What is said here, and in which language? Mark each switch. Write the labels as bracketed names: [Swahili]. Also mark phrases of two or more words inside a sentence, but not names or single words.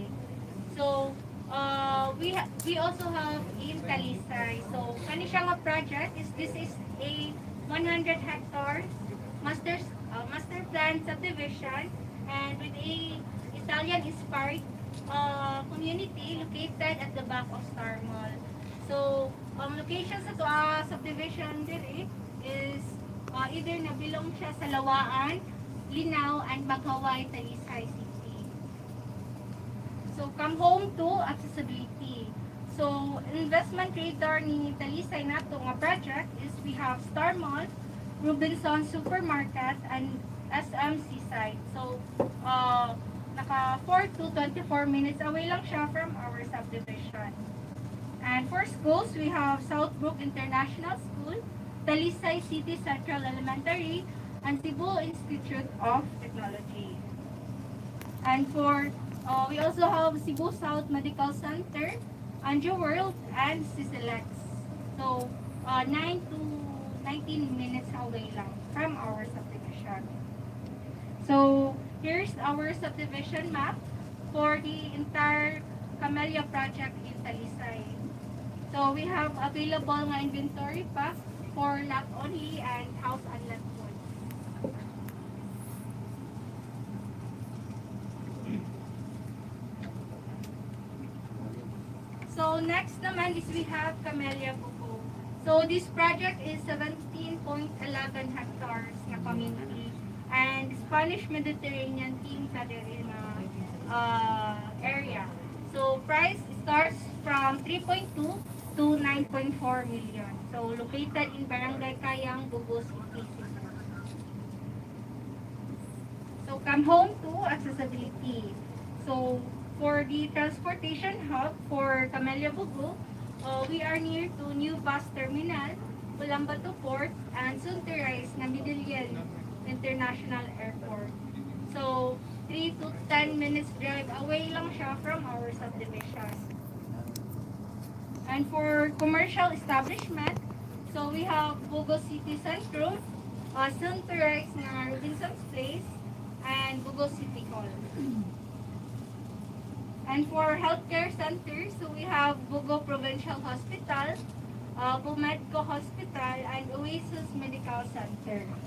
[English] So, we also have in Talisay. So, [Cebuano] kani siya nga [English] project is this is a 100 hectares master plan subdivision and with a Italian-inspired community located at the back of Star Mall. [Cebuano] So, location sa subdivision diri [English] is either [Cebuano] nabilong siya sa Lawaan, Linao, and Magaway, Talisay City. [English] So, come home to accessibility. So, investment radar ni Talisay [Cebuano] nato nga [English] project is we have Star Mall, Robinson Supermarket, and SMC site. So, naka 4 to 24 minutes away [Cebuano] lang siya [English] from our subdivision. And for schools, we have Southbrook International School, Talisay City Central Elementary, and Cebu Institute of Technology. And for we also have Cebu South Medical Center, Anjo World, and CCLX. So 9 to 19 minutes away lang from our subdivision. So here's our subdivision map for the entire Camellia project in Talisay. So we have available nga inventory pa for lot only and house and lot full. So next naman is we have Camellia Buko. So this project is 17.11 hectares na community and Spanish Mediterranean team [Cebuano] sa diri na [English] area. So price starts from 3.2 to 9.4 million. So located in Barangay Kayang, Bugo City. So come home to accessibility. So for the transportation hub for Camellia Bugo, we are near to new bus terminal, Ulaanbaatar Port, and soon to rise na Midillian International Airport. So 3 to 10 minutes drive away [Cebuano] lang siya [English] from our subdivision. And for commercial establishment, so we have Bugo City Centrum, soon to rise na Robinson's Place, and Bugo City Hall. And for healthcare centers, so we have Bugo Provincial Hospital, Bumedco Hospital, and Oasis Medical Center.